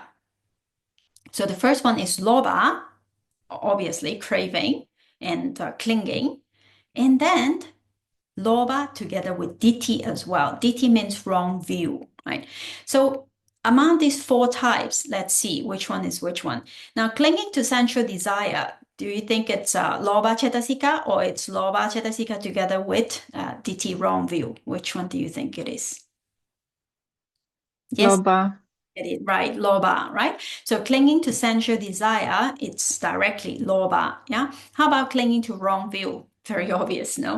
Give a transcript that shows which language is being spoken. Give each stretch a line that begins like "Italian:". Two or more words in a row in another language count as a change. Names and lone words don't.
English: So the first one is lobha, obviously craving and clinging, and then lobha together with ditthi as well. Ditthi means wrong view, right? So among these 4 types, let's see which one is which one. Now, clinging to sensual desire, do you think it's
Pali: lobha cetasika
English: or it's
Pali: lobha cetasika
English: together with ditthi wrong view? Which one do you think it is? Yes. Lobha. Get it right, lobha, right? So clinging to sensual desire, it's directly lobha, yeah? How about clinging to wrong view? Very obvious, no?